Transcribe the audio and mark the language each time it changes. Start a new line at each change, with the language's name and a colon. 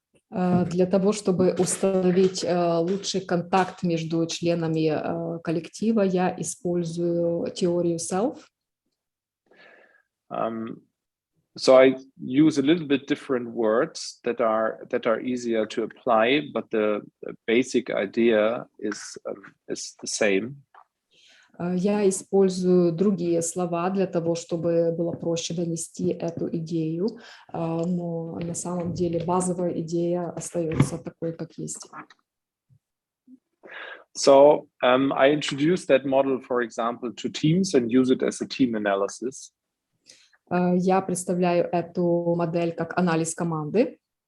Russian: Для того, чтобы установить лучший контакт между членами коллектива, я использую теорию self.
English: So I use a little bit different words that are easier to apply, but the basic idea is the same.
Russian: Я использую другие слова для того, чтобы было проще донести эту идею, но на самом деле базовая идея остается такой, как есть.
English: So I introduced that model, for example, to teams and use it as a team analysis.
Russian: Я представляю эту модель как анализ команды.